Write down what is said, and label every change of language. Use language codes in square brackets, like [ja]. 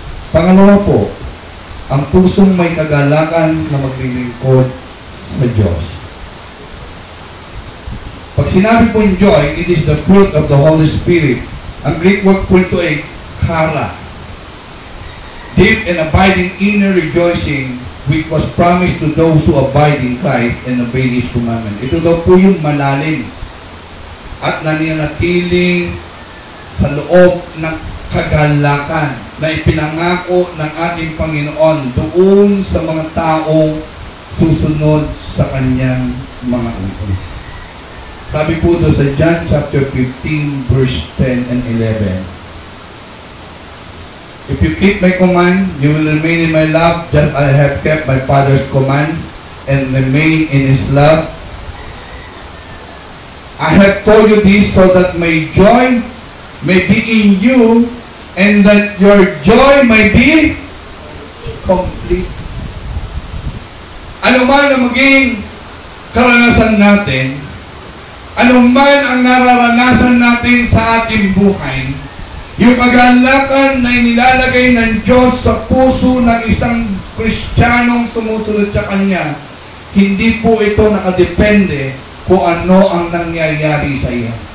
[tl] Pangalawa po, ang pusong may kagalakan na maglilingkod sa Diyos. Pag sinabi po yung joy, [en] it is the fruit of the Holy Spirit. [tl] Ang Greek word po ito ay chara. [en] Deep and abiding inner rejoicing which was promised to those who abide in Christ and obey His commandment. [tl] Ito daw po yung malalim at nananatiling sa loob ng kagalakan na ipinangako ng ating Panginoon doon sa mga taong susunod sa kanyang mga utos. Sabi po doon sa John chapter 15 verse 10 and 11. [en] If you keep my command, you will remain in my love, just as I have kept my Father's command and remain in His love. I have told you this so that my joy may be in you and that your joy may be complete. [tl] Ano man ang maging karanasan natin, ano man ang nararanasan natin sa ating buhay, yung kagalakan na inilalagay ng Diyos sa puso ng isang Kristiyanong sumusunod sa Kanya, hindi po ito nakadepende kung ano ang nangyayari sa iyo.